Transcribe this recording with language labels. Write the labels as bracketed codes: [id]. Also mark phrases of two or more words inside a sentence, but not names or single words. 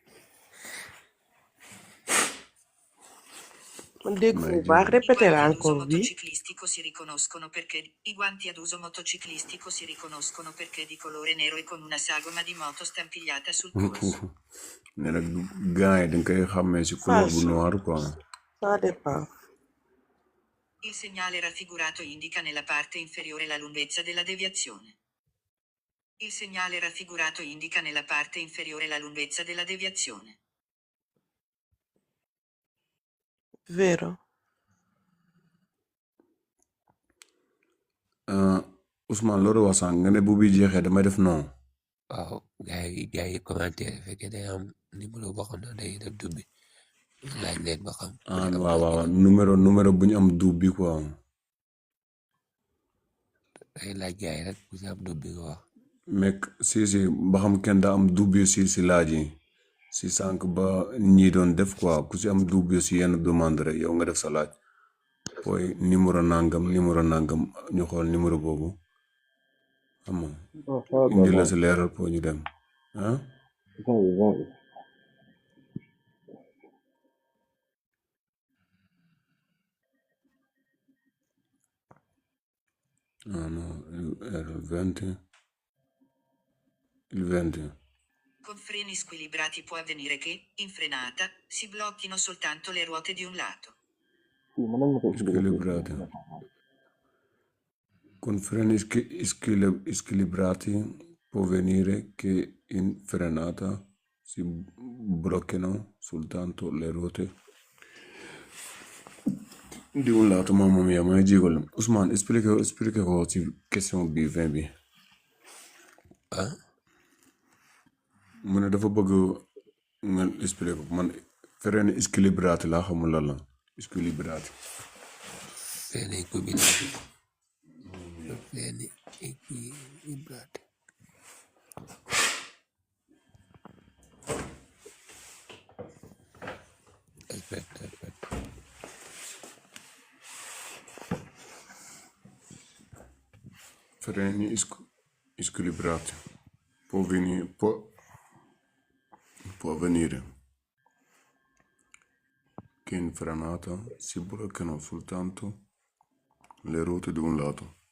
[it] Va a ripetere ancora qui? Motociclistico si riconoscono perché i guanti ad uso motociclistico si riconoscono perché di colore nero e con una sagoma di moto stampigliata sul polso. [wo] Nella gars dañ koy xàmmee ci couleur bu noir quoi. [fr] Ça dépend. [it] Il segnale raffigurato indica nella parte inferiore la lunghezza della deviazione. Il segnale raffigurato indica nella parte inferiore la lunghezza della deviazione. Vero. [wo] Ousmane loolu wax sànq nga ne bu bi jeexee damay def non. waaw gars yi commentaire fekkee day am numéro boo xam ne day def dubbi laaj leen ba xam. waaw numéro bu ñu am dub bi quoi. day laaj gars yi rek ku si am dubbi nga wax. mais si ba xam kenn daa am dubbi si laaj yi si sànq ba ñi doon def quoi ku si am dubbi si yenn demande rek yow nga def sa laaj booy numéro nangam ñu xool numéro boobu xam nga indi la si leeral pour ñu dem ah. [it] Il 20. Con freni squilibrati può avvenire che, in frenata, si blocchino soltanto le ruote di un lato. Squilibrati. Con freni squilibrati può avvenire che in frenata si blocchino soltanto le ruote di un lato. Mamma mia, [wo] ma jigol. Ousmane, explique ko ci question bi 20 bi. mu ne dafa bëgg nga expliqué ko man [it] freni squilibrati [wo] laa xamul lan la squilibrati. [it] Freni equilibrati. Aspetta. Freni squilibrati può avvenire che in frenata si blocchino soltanto le ruote di un lato.